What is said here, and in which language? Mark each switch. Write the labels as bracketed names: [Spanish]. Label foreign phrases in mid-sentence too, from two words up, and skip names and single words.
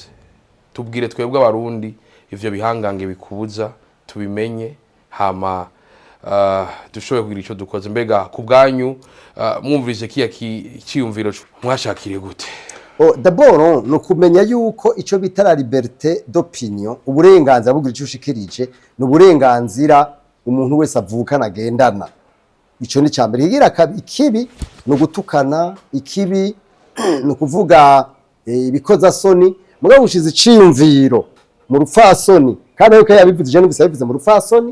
[Rundi] Tubwire twebwe abarundi ivyo bihangange bikubuza tubimenye hama dushoboye kugira ico dukoze. Mbega ku bwanyu mwumvise kiya kiyumviro mwashakire gute? D'abord no kumenya yuko ico bita [French] la liberté d'opinion, [Rundi] uburenganzira bugira ico ushikirije n'uburenganzira umuntu wese avukana agendana. Ico ni cyambere. Higira ikibi no gutukana, ikibi no kuvuga ibikoza soni. Mugabo ushize iciyumviro mu rupfasoni kandi yuko yabivuje no bisabivuze mu rupfasoni.